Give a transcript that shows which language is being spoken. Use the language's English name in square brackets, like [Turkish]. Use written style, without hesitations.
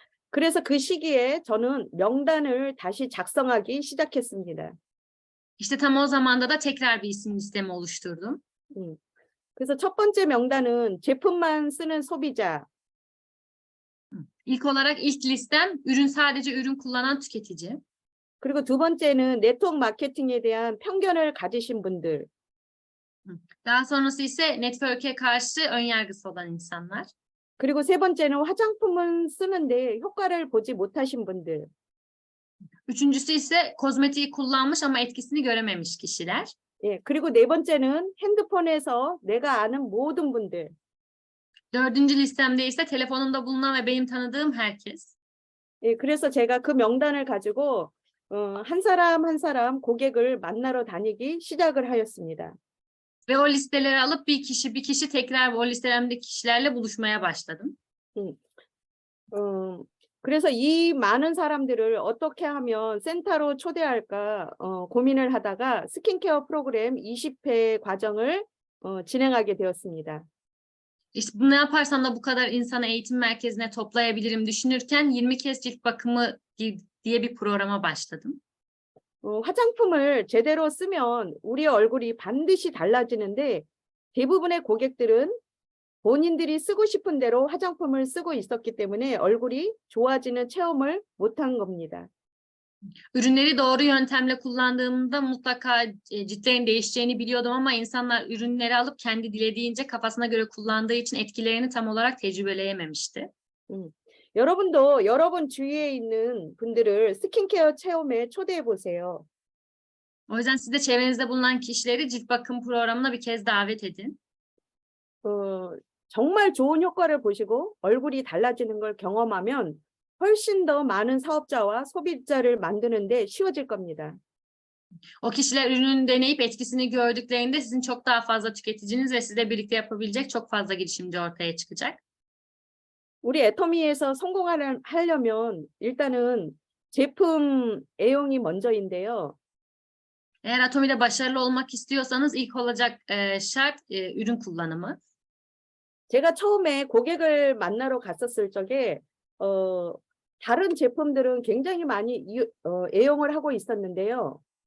[Korean] 그래서 그 시기에 저는 명단을 다시 작성하기 시작했습니다. [Turkish] İşte tam o zamanda da tekrar bir isim listemi oluşturdum. [Korean] 그래서 첫 번째 명단은 제품만 쓰는 소비자. [Turkish] İlk olarak ilk listem sadece ürün kullanan tüketici. [Korean] 그리고 두 번째는 네트워크 마케팅에 대한 편견을 가지신 분들. [Turkish] Daha sonrası ise network'e karşı önyargısı olan insanlar. [Korean] 그리고 세 번째는 화장품은 쓰는데 효과를 보지 못하신 분들. [Turkish] Üçüncüsü ise kozmetiği kullanmış ama etkisini görememiş kişiler. [Korean] 그리고 네 번째는 핸드폰에서 내가 아는 모든 분들. [Turkish] Dördüncü listemde ise telefonumda bulunan ve benim tanıdığım herkes. [Korean] 그래서 제가 그 명단을 가지고 한 사람 한 사람 고객을 만나러 다니기 시작을 하였습니다. [Turkish] Ve o listeleri alıp bir kişi tekrar o listelemdeki kişilerle buluşmaya başladım. [Korean] 그래서 이 많은 사람들을 어떻게 하면 센터로 초대할까 고민을 하다가 스킨케어 프로그램 20회 과정을 진행하게 되었습니다. [Turkish] İşte ne yaparsam da bu kadar insanı eğitim merkezine toplayabilirim düşünürken 20 kez cilt bakımı diye bir programa başladım. [Korean] 화장품을 제대로 쓰면 우리 얼굴이 반드시 달라지는데 대부분의 고객들은 본인들이 쓰고 싶은 대로 화장품을 쓰고 있었기 때문에 얼굴이 좋아지는 체험을 못한 겁니다. [Turkish] Ürünleri doğru yöntemle kullandığımda mutlaka ciltlerin değişeceğini biliyordum ama insanlar ürünleri alıp kendi dilediğince kafasına göre kullandığı için etkilerini tam olarak tecrübeleyememişti. 음. [Korean] 여러분도 여러분 주위에 있는 분들을 스킨케어 체험에 초대해 보세요. [Turkish] O yüzden siz de çevrenizde bulunan kişileri cilt bakım programına bir kez davet edin. [Korean] 정말 좋은 효과를 보시고 얼굴이 달라지는 걸 경험하면 훨씬 더 많은 사업자와 소비자를 만드는 데 쉬워질 겁니다. [Turkish] O kişiler ürünün deneyip etkisini gördüklerinde sizin çok daha fazla tüketiciniz ve sizle birlikte yapabilecek çok fazla girişimci ortaya çıkacak. [Korean] 우리 애터미에서 하려면 일단은 제품 애용이 먼저인데요. [Turkish] Eğer Atomi'de başarılı olmak istiyorsanız ilk olacak şart ürün kullanımı. [Korean] 제가 처음에 고객을 만나러 갔었을 적에 다른 제품들은 굉장히 많이 애용을 하고 있었는데요.